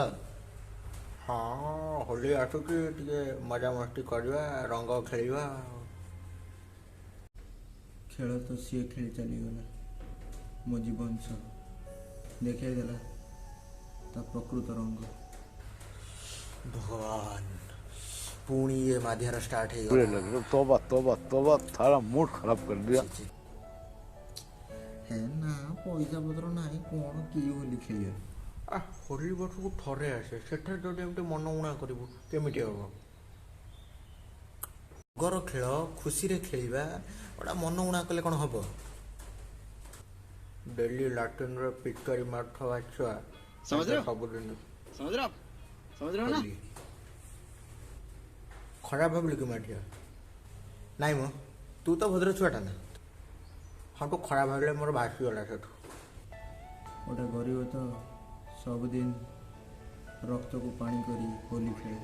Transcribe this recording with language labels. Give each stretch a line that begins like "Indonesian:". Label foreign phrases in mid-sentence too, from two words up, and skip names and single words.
Odia: ହଁ, ହୋଲି ଆସୁଛି, ଟିକେ ମଜାମସ୍ତି କରିବା, ରଙ୍ଗ ଖେଳିବା। ଖେଳ ତ ସିଏ ଖେଳି ଚାଲିଗଲା ମୋ ଜୀବନ ସହ, ଦେଖାଇ ଦେଲା ତା ପ୍ରକୃତ ରଙ୍ଗ। ଭଗବାନ, ପୁଣି ଏ ମାଧ୍ୟର ଷ୍ଟାର୍ଟ ହେଇଗଲା।
Hindi: तोबा तोबा तोबा थारा मूड खराब कर दिया।
Odia: ହେ ନା, ପଇସା ପତ୍ର ନାହିଁ, କ'ଣ କିଏ ହୋଲି ଖେଳିବ? ହୋଲି ବର୍ଷକୁ ଥରେ ଆସେ, ସେଠାରେ ଯଦି ଏମିତି ମନ ଉଣା କରିବୁ କେମିତି ହବ? ରଙ୍ଗର ଖେଳ ଖୁସିରେ ଖେଳିବା, ଗୋଟା ମନ ଉଣା କଲେ କ'ଣ ହବ? ଡେଲି ଲାଟ୍ରିନ୍ରେ ପିଚକାରୀ ମାରୁଥିବା ଛୁଆ ସବୁଦିନ
Hindi: समझ रहे हो ना?
Odia: ହୋଲି ଖରାପ ଭାବିଲୁ କି ମାଠିଆ? ନାଇଁ ମ, ତୁ ତ ଭଦ୍ର ଛୁଆଟା ନା। ହଁ, ତୁ ଖରାପ ଭାବିଲେ ମୋର ଭାସିଗଲା ସେଠୁ। ଗୋଟେ ଗରିବ ତ ସବୁଦିନ ରକ୍ତକୁ ପାଣି କରି ହୋଲି ଖେଳେ।